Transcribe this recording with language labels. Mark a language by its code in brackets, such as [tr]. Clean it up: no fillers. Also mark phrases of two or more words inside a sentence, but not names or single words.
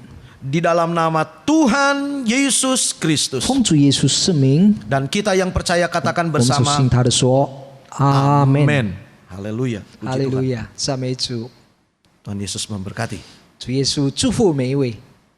[id] Di dalam nama Tuhan Yesus Kristus. [zh] 奉主耶稣圣名， [id] Dan kita yang percaya katakan [zh] 我们就 [id] bersama, [zh] 信他的说，阿门， [id] Amen. Haleluya. [zh] 哈 [id] Puji [zh] 利路 [id] Tuhan. [zh] 亚，赞美主， [id] Tuhan Yesus memberkati. [zh] 主耶稣祝福每一位。